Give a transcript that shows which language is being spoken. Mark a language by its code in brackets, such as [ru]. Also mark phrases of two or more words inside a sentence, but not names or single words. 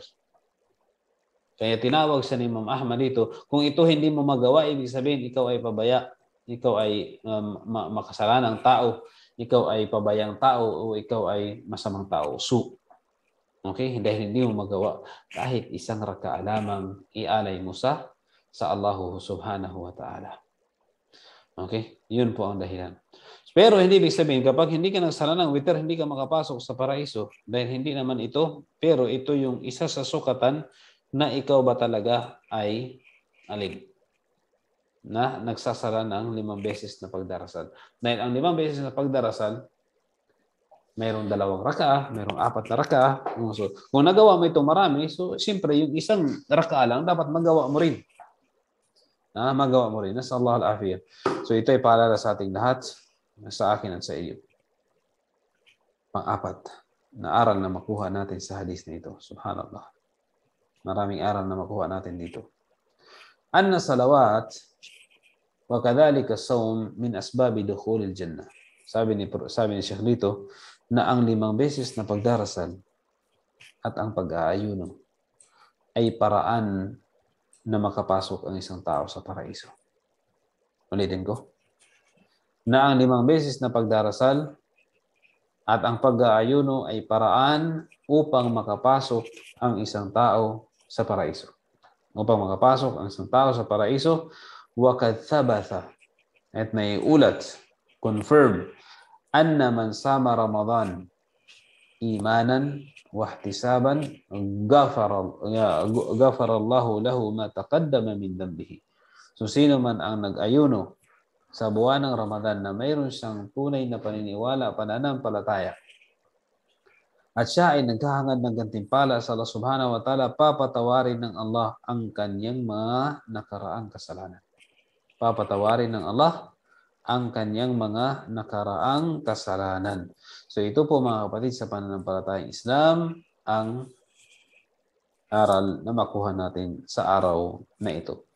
[tl] Kaya tinawag siya ni Imam Ahmad dito, kung ito hindi mo magawa, ibig sabihin ikaw ay pabaya, ikaw ay makasalanang tao, ikaw ay pabayang tao, o ikaw ay masamang tao. Okay? Dahil hindi mo magawa, kahit isang rakaah lamang ialay mo sa Allah [ar] سبحانه وتعالى. [tl] Okay? Yun po ang dahilan. Pero hindi ibig sabihin, kapag hindi ka nagsala ng witr, hindi ka makapasok sa paraiso. Dahil hindi naman ito, pero ito yung isa sa sukatan na ikaw ba talaga ay na nagsasala ng 5 beses na pagdarasal. Dahil ang 5 beses na pagdarasal, mayroong 2 rakaah, mayroong 4 na rakaah. So, kung nagawa mo ito marami, so siyempre yung isang rakaah lang, dapat magawa mo rin. Magawa mo rin. [ar] نسأل الله العافية. [tl] So ito ay paalala sa ating lahat, sa akin at sa iyo. Pang-4 na aral na makuha natin sa hadis na ito. Subhanallah. Maraming aral na makuha natin dito. [ar] أن الصلوات وكذلك الصوم من أسباب دخول الجنة. [tl] Sabi ni Sheikh dito na ang 5 beses na pagdarasal at ang pag-aayuno ay paraan na makapasok ang isang tao sa paraiso. Ulitin ko. Na ang 5 beses na pagdarasal at ang pag-aayuno ay paraan upang makapasok ang isang tao sa paraiso. Upang makapasok ang isang tao sa paraiso, [ar] وَقَدْ ثَبَتَ [tl] at may ulat, confirm, [ar] أن من صام رمضان إيمانا واحتسابا غفر الله له ما تقدم من ذنبه. [tl] So sino man ang nag-ayuno sa buwan ng Ramadan na mayroon siyang tunay na paniniwala, pananampalataya, at siya ay naghahangad ng gantimpala sa Allah [ar] سبحانه وتعالى, [tl] papatawarin ng Allah ang kanyang mga nakaraang kasalanan. Papatawarin ng Allah ang kanyang mga nakaraang kasalanan. So ito po mga kapatid sa pananampalatayang Islam ang aral na makuha natin sa araw na ito.